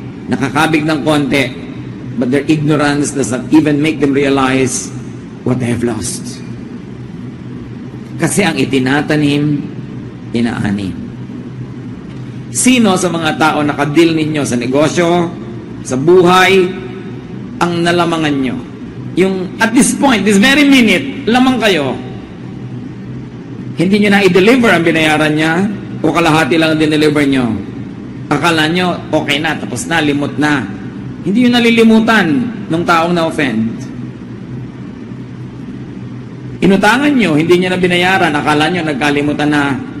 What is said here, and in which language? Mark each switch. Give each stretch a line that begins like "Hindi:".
Filipino: Nakakabig ng konti,
English: but their ignorance does not even make them realize what they have lost.
Filipino: Kasi ang itinatanim, inaani. Sino sa mga tao nakadil ninyo sa negosyo, sa buhay ang nalamangan nyo.
English: Yung at this point, this very minute,
Filipino: lamang kayo. Hindi nyo na i-deliver ang binayaran niya o kalahati lang ang dineliver nyo. Akala nyo, okay na, tapos na, limot na. Hindi nyo nalilimutan ng taong na-offend. Inutangan nyo, hindi nyo na binayaran, akala nyo, nagkalimutan na.